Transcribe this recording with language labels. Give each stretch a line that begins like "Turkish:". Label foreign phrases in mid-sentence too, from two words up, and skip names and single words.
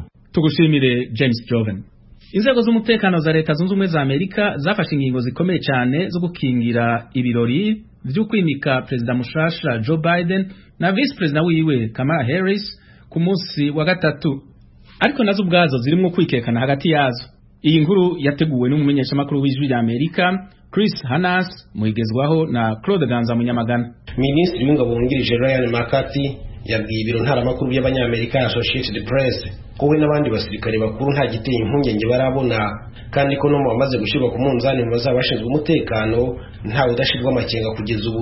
Rundi: Tugushimire James Joven. Inzego z'umutekano za leta zunze ubumwe za Amerika zafashe ingingo zikomeye cyane zo gukingira ibirori byo kwimika Perezida mushasha Joe Biden na
English: Vice President
Rundi: wiwe Kamala Harris ku munsi wa gatatu.
Kinyarwanda: Ariko nazo ubwazo zirimo kwikekana hagati yazo. iyi nkuru yateguwe n'umumenyeshamakuru w'ijwi rya Amerika Chris Hanas muigezwaho na Claude Ganza Munyamagana. Minisitiri w'ingabo wungirije Ryan McCarthy yabwiye ibiro ntaramakuru by'abanyamerika Associated Press ko we n'abandi basirikare bakuru nta giteye impungenge barabona kandi ko no mu bamaze gushyirwa ku munzani mu bazabashinzwe umutekano ntawe udashirwa amakenga kugeza ubu.